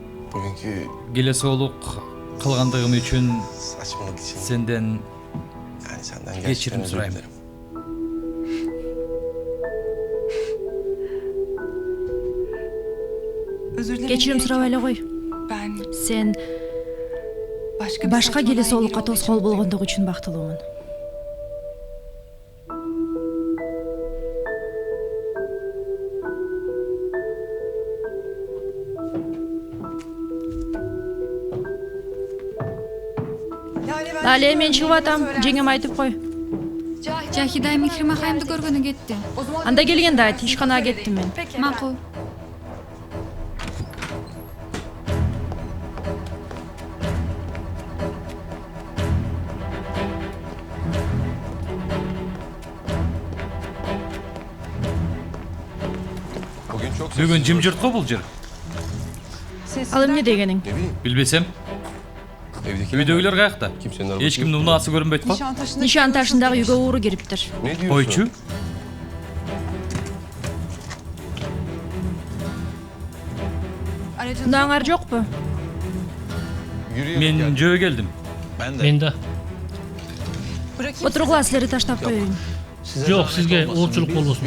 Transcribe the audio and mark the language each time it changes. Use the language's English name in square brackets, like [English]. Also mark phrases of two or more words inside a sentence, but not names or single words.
[Turkish] Bugünkü [Kyrgyz] Келесоолук кылгандыгым үчүн [Turkish] saçmalık için [Kyrgyz] сенден [Turkish] yani senden [Kyrgyz] Geçirim [Turkish] gerçekten özür [Kyrgyz] sırayım. [Turkish] dilerim. Özür dilerim. [Kyrgyz] Кечирим сурап эле кой. [Turkish] Ben [Kyrgyz] Сен башка келесоолукка тоскоол болгондугу үчүн бактылуумун. Дале мен чыгып атам, жеңем айтып кой. Жахида Михрима хайымды көргөнү кетти. Анда келгенде айт, ишканага кеттим мен. Макул. [Turkish] Bugün çok [Kyrgyz] Бүгүн [Turkish] sessiz. [Kyrgyz] жымжырт го бул жер. Ал эмне дегениң? [Turkish] Ne bileyim. [Kyrgyz] Билбесем, [Turkish] Evdekiler [Kyrgyz] үйдөгүлөр каякта? [Turkish] Kimsenin arabası [Kyrgyz] Эч кимдин унаасы көрүнбөйт го? Нишан ташындагы үйгө ууру кириптир. [Turkish] Ne diyorsun? [Kyrgyz] Койчу. Унааңар жокпу? [Turkish] Yürüyerek [Kyrgyz] Мен [Turkish] geldim. [Kyrgyz] жөө келдим. Мен да. Отургула силерди таштап коеюн. Жок, сизге оолчулук болбосун.